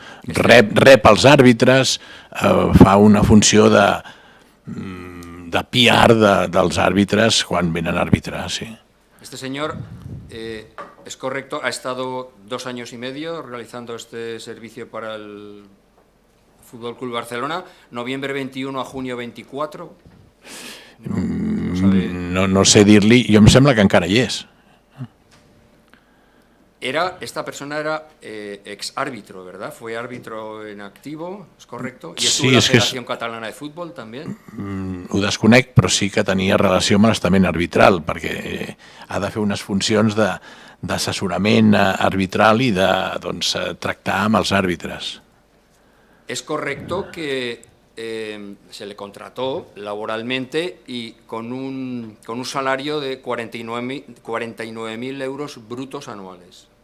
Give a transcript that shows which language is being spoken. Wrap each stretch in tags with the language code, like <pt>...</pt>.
<ca>Rep els àrbitres, fa una funció de PR dels àrbitres quan venen a arbitrar, sí.</ca> <es>Este señor, es correcto, ha estado 2 años y medio realizando este servicio para el Fútbol Club Barcelona, noviembre 21 a junio 24.</es> <ca>No sé dir-li, jo em sembla que encara hi és.</ca> <es>Esta persona era ex-árbitro, ¿verdad? Fue árbitro en activo, ¿es correcto? ¿Y estuvo en la</es> <ca>és que</ca> <es>Federación Catalana de Fútbol también?</es> <ca>Ho desconec, però sí que tenia relació amb l'estament arbitral, perquè ha de fer unes funcions d'assessorament arbitral i de tractar amb els àrbitres.</ca> <es>Es correcto que se le contrató laboralmente y con un salario de 49.000 euros brutos anuales.</es>